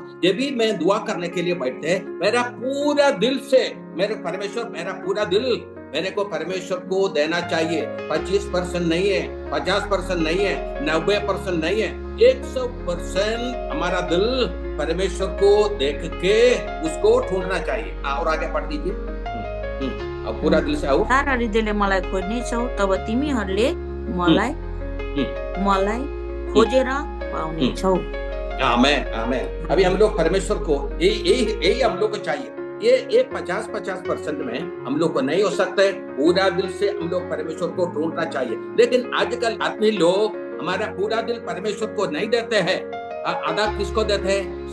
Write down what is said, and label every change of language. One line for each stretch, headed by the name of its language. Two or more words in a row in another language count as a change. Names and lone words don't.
Hindi: ये भी मैं दुआ करने के लिए बैठते हैं, मेरा पूरा दिल से, मेरे परमेश्वर मेरा पूरा दिल मेरे को परमेश्वर को देना चाहिए। 25% नहीं है, 50% नहीं है, 90% नहीं है, 100% हमारा दिल परमेश्वर को देख के उसको ढूंढना चाहिए। और आगे पढ़ दीजिए। अब पूरा दिल से आओ।
Nepali: सारा हृदयले मलाई खोज्ने छौ, तब तिमीहरूले मलाई खोजेर पाउने छौ। आमेन, आमेन।
Hindi: अभी हम लोग परमेश्वर को यही हम लोग को चाहिए। ये 50% में हम लोग को नहीं हो सकता है। पूरा दिल से हम लोग परमेश्वर को ढूंढना चाहिए। लेकिन आजकल आदमी लोग हमारा पूरा दिल परमेश्वर को नहीं देते हैं। आधा किसको देते हैं?